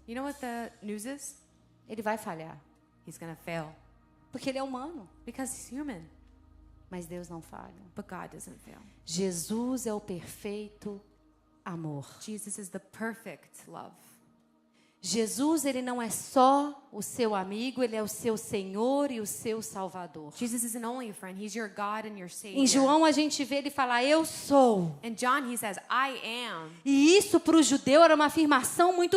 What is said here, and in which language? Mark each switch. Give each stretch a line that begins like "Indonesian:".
English: You know what the news is?
Portuguese: Ele vai falhar.
English: He's gonna fail.
Portuguese: Porque ele é humano.
English: Because he's human.
Portuguese: Mas Deus não falha.
English: But God doesn't fail.
Portuguese: Jesus é o perfeito amor.
English: Jesus is the perfect love.
Portuguese: Jesus, ele não é só o seu amigo, ele é o seu Senhor e o seu Salvador.
English: Jesus isn't only a friend, he's your God and your Savior.
Portuguese: Em João a gente vê ele falar, eu sou.
English: In John he says, I am.
Portuguese: E isso para o judeu era uma afirmação muito